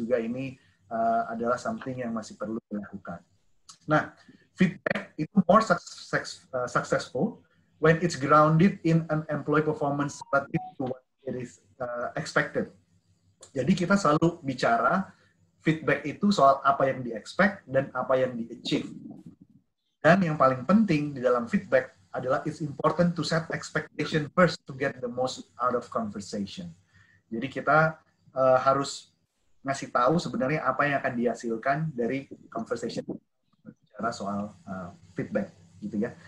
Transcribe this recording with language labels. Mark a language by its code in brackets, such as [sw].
[id] Juga ini adalah [en] something [id] yang masih perlu dilakukan. Nah, feedback itu [en] more successful when it's grounded in an employee performance relative to what it is expected. [id] Jadi kita selalu bicara feedback itu soal apa yang di-expect dan apa yang di-achieve. Dan yang paling penting di dalam feedback adalah [en] it's important to set expectation first to get the most out of conversation. [id] Jadi kita harus ngasih tahu sebenarnya apa yang akan dihasilkan dari conversation bicara soal feedback gitu ya.